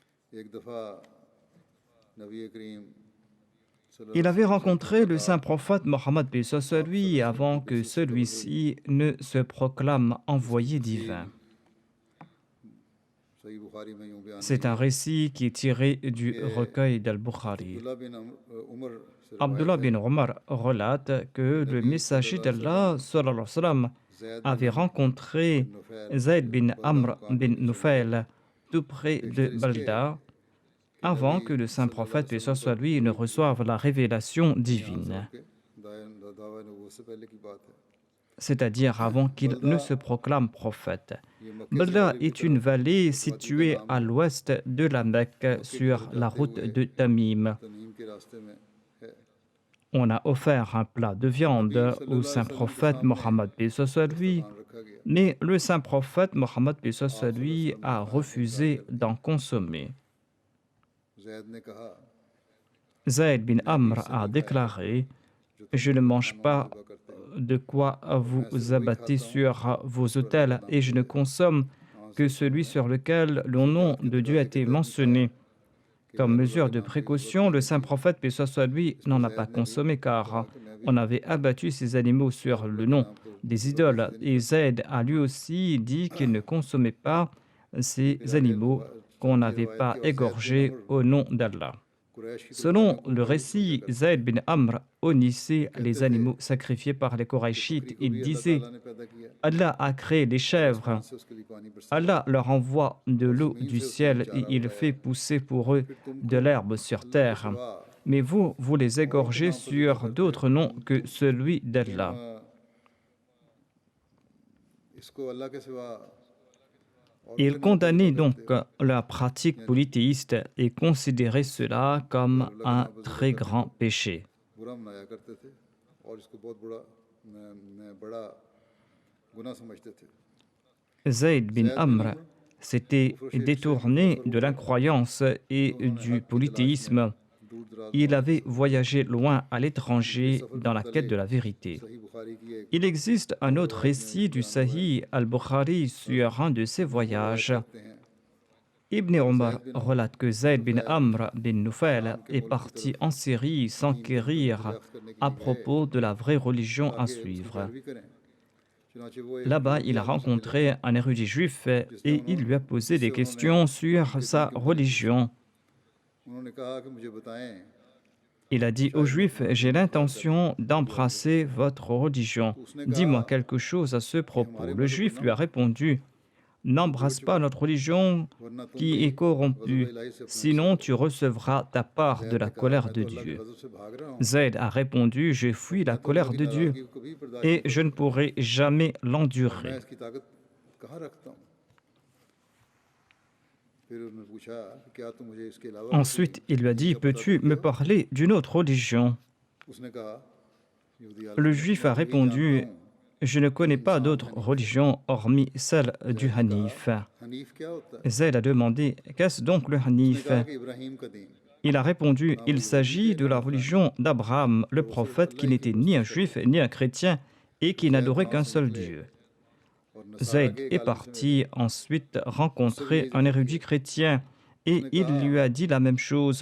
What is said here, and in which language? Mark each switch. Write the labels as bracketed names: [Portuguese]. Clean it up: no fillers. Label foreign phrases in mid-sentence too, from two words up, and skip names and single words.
[Urdu] ایک دفعہ نبی کریم [French] Il avait rencontré le saint prophète Mohammed paix soit sur lui avant que celui-ci ne se proclame envoyé divin. [Urdu] صحیح بخاری میں یوں بیان [French] C'est un récit qui est tiré du recueil d'Al-Bukhari. [Urdu] عبداللہ بن عمر سے [French] Abdullah bin Omar relate que le messager d'Allah [Arabic] صلى الله عليه وسلم, [French] avait rencontré Zayd bin Amr bin Nufail tout près de Balda avant que le saint prophète, paix soit sur lui, ne reçoive la révélation divine, [Urdu] دعویٰ نبوت سے پہلے کی بات ہے. [French] c'est-à-dire avant qu'il ne se proclame prophète. Balda est une vallée située à l'ouest de la Mecque sur la route de Tamim. [Urdu] تمیم کے راستے میں ہے. [French] On a offert un plat de viande au saint prophète Mohammed paix soit sur lui, [Urdu] دھیان رکھا گیا. [French] mais le saint prophète Mohammed paix soit sur lui a refusé d'en consommer. [Urdu] زید نے کہا [French] Zayd bin Amr a déclaré: je ne mange pas de quoi vous abattez sur vos autels et je ne consomme que celui sur lequel le nom de Dieu a été mentionné. Comme mesure de précaution, le saint prophète, paix soit sur lui, n'en a pas consommé car on avait abattu ces animaux sur le nom des idoles. Et Zayd a lui aussi dit qu'il ne consommait pas ces animaux qu'on n'avait pas égorgés au nom d'Allah. [Urdu] قریش کی [French] Selon le récit, Zayd bin Amr honnissait les animaux sacrifiés par les Korachites. Il disait: [Urdu] اللہ نے پیدا کیا, [French] Allah a créé les chèvres, [Urdu] سے اس کے لیے پانی برسا. [French] Allah leur envoie de l'eau du ciel et il fait pousser pour eux de l'herbe sur terre. Mais vous, vous les égorgez sur d'autres noms que celui d'Allah. [Urdu] اس کو اللہ کے سوا [French] Il condamnait donc la pratique polythéiste et considérait cela comme un très grand péché. [Urdu] برا منایا کرتے تھے اور اس کو بہت بڑا گناہ سمجھتے تھے. [French] Zayd bin Amr s'était détourné de l'incroyance et du polythéisme. [Urdu] دور دراز [French] Il avait voyagé loin à l'étranger dans la quête de la vérité. [Urdu] صحیح بخاری کی ایک [French] Il existe un autre récit du Sahih al-Bukhari sur un de ses voyages. [Urdu] کہتے ہیں [French] Ibn Omar relate que Zayd bin Amr bin Nufail est parti en Syrie s'enquérir à propos de la vraie religion à suivre. [Urdu] بھی کریں۔ چنانچہ وہ ایک [French] Là-bas, il a rencontré un érudit juif et il lui a posé des questions sur sa religion. [Urdu] انہوں نے کہا کہ مجھے بتائیں [French] Il a dit aux Juifs: j'ai l'intention d'embrasser votre religion. Dis-moi quelque chose à ce propos. Le Juif lui a répondu: n'embrasse pas notre religion [Urdu] ورنہ تم [French] qui est corrompue, sinon tu recevras ta part de la colère de Dieu. [Urdu] غضب سے بھاگ رہا ہوں. [French] Zayd a répondu: je fuis la colère de Dieu [Urdu] ناراضگی کو کبھی برداشت [French] et je ne pourrai jamais [Urdu] मैं [French] l'endurer. [Urdu] اس کی طاقت کہاں رکھتا ہوں. پھر انہوں نے پوچھا کہ کیا تم مجھے اس کے علاوہ [French] Ensuite, il lui a dit: peux-tu me parler d'une autre religion? [Urdu] اس نے کہا یہودی [French] Le Juif a répondu: je ne connais pas d'autre religion hormis celle du Hanif. [Urdu] حنیف کیا ہوتا ہے. [French] Zayd a demandé: qu'est-ce donc le [Urdu] उसने [French] Hanif? [Urdu] کہا کہ ابراہیم کا دین. [French] Il a répondu: il s'agit de la religion d'Abraham, le prophète qui n'était ni un juif ni un chrétien et qui n'adorait qu'un seul Dieu. [Urdu] اور نصاریٰ [French] Zayd [Urdu] के [French] est parti ensuite rencontrer un érudit chrétien et il lui a dit la même chose.